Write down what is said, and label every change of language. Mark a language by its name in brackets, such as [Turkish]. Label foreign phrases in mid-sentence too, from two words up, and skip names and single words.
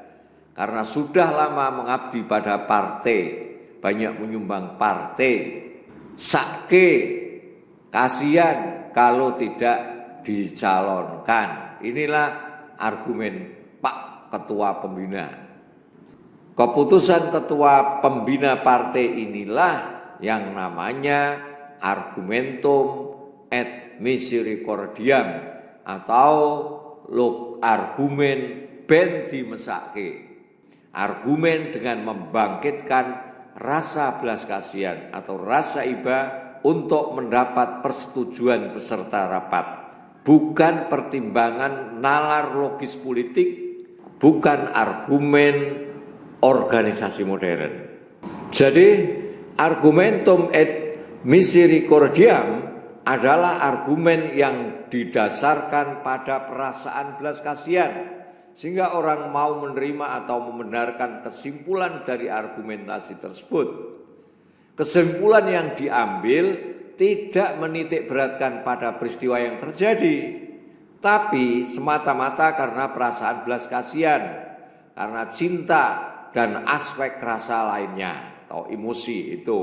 [Indonesian] Karena sudah lama mengabdi pada partai, banyak menyumbang partai, sakit, kasihan kalau tidak dicalonkan. Inilah argumen Pak Ketua Pembina. Keputusan Ketua Pembina partai inilah yang namanya [Latin] argumentum et misericordiam [Indonesian] atau argumen [Javanese] benti mesake. [Indonesian] Argumen dengan membangkitkan rasa belas kasihan atau rasa iba untuk mendapat persetujuan peserta rapat, bukan pertimbangan nalar logis politik, bukan argumen organisasi modern. Jadi [Latin] argumentum et misericordiam [Indonesian] adalah argumen yang didasarkan pada perasaan belas kasihan, sehingga orang mau menerima atau membenarkan kesimpulan dari argumentasi tersebut. Kesimpulan yang diambil tidak menitik beratkan pada peristiwa yang terjadi, tapi semata-mata karena perasaan belas kasihan, karena cinta dan aspek rasa lainnya atau emosi itu.